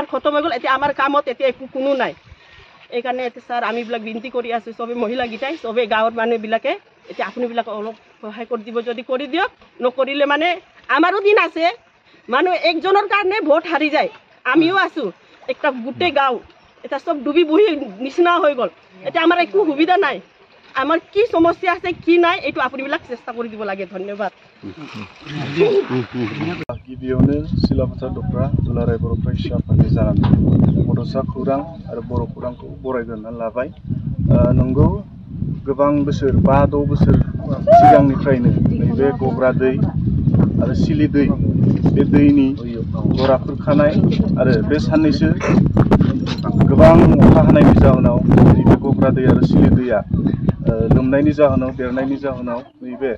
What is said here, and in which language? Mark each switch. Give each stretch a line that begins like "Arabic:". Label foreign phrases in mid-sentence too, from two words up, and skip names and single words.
Assamese: খতম হৈ গ'ল এতিয়া আমাৰ কামত এতিয়া একো কোনো নাই এইকাৰণে এতিয়া স্যাৰ আমিবিলাক বিনতি কৰি আছোঁ চবে মহিলাকেইটাই চবে গাঁৱৰ মানুহবিলাকে এতিয়া আপুনিবিলাক অলপ সহায় কৰি দিব যদি কৰি দিয়ক নকৰিলে মানে আমাৰো দিন আছে মানুহ একজনৰ কাৰণে ভোট হাৰি যায় আমিও আছোঁ একটা গোটেই গাঁও এটা সব ডুবি বহি নিচিনা হৈ গ'ল এতিয়া আমাৰ একো সুবিধা নাই আমার কি সমস্যা আছে কি নাই এটু আপুনিবিলাক চেষ্টা কৰি দিব লাগে ধন্যবাদ
Bodo: गिबियावनो सिलाफोथा दफ्रा दुलाराय बर' फरायसा आफादनि जानानै बड'सा खौरां आरो बर' खौरांखौ बरायग्रोनानै लाबाय नंगौ गोबां बोसोर 5-6 बोसोर सिगांनिफ्रायनो नैबे गग्रा दै आरो सिलि दै बे दैनि गरा खुरखानाय आरो बे साननैसो गोबां अखा हानायनि जाहोनाव नैबे गग्रा दै आरो सिलि दैया लोमनायनि जाहोनाव देरनायनि जाहोनाव नैबे